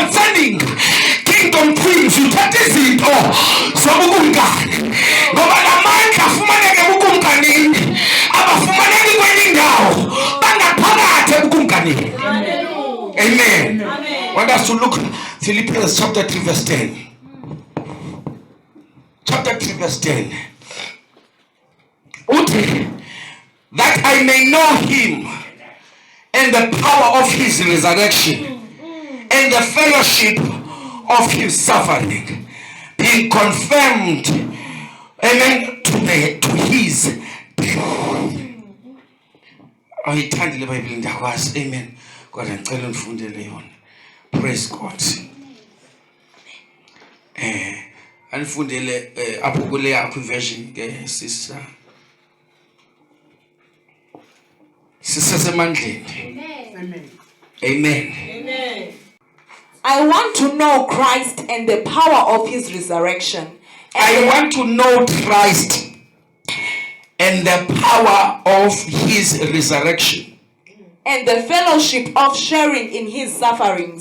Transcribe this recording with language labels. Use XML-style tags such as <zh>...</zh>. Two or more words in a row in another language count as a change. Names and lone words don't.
<en>concerning kingdom things</en> <xh>uthatha izinto zobukumkani ngoba lamandla afumaneke bukumkanini abafumaneki kwenye indawo bangaphakathi ebukumkanini. Amen.</xh> <en>I want us to look Philippians chapter 3 verse 10. Chapter 3 verse 10. That I may know him and the power of his resurrection and the fellowship of his suffering, being confirmed, amen, to his death.</en> <xh>Ayithandi le Bible ndakwazi. Amen. Kodwa ngicela undifundele yona.</xh> <en>Praise God.</en> <xh>Anifundele apho kule yakho version ke sister. Sisesemandleni. Amen. Amen. Amen.</xh> <en>I want to know Christ and the power of his resurrection. I want to know Christ and the power of his resurrection. And the fellowship of sharing in his sufferings.</en>